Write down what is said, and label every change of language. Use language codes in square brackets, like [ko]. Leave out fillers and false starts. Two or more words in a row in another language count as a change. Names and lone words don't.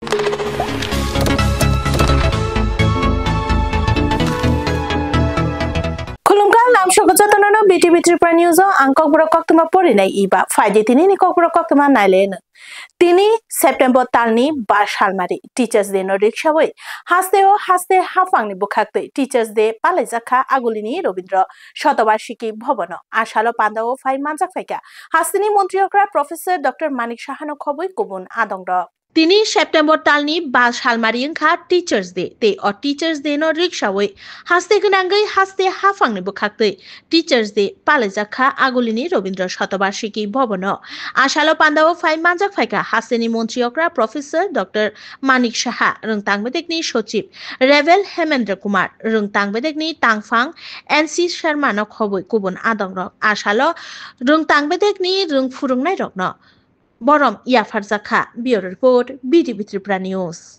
[trp] BTV Tripura News angkok brokok tuma pori nai iba faide tini ni kok brokok tuma naile tini September talni bar salmari Teachers Day no riksha wei haste hafang ni bukhakte Teachers Day palai jakha agulini Robindra Shotobarshiki bhobono ashalo pandao fai manjak faika hastini montriokra Professor Dr. Manik Shahano khoboi kubun adongra তিনি সেপ্টেম্বর তালনি বা সালমারি ওংখা টিচার্স ডে তে অ টিচার্স ডে ন রিকশাওই হাসতে গনাঙ্গই হাসতে হাফাংনি বখাকতৈ টিচার্স ডে পালেজাখা আগুলিনি রবীন্দ্র শতবার্ষিকী ভবন আশালো পান্দাও ফাই মানজাক ফাইকা হাসতেনি মন্ত্রীকরা প্রফেসর ডক্টর মানিক সাহা রংতাংবেদেকনি সচিব রেভেল হেমেন্দ্র কুমার রংতাংবেদেকনি তাংফাং এনসি শর্মা ন খবই কুবন আদং রক আশালো রংতাংবেদেকনি রংফুরংনাই রকন বরম ইয়াফার জাখা বিউরো রিপোর্ট BTV Tripura News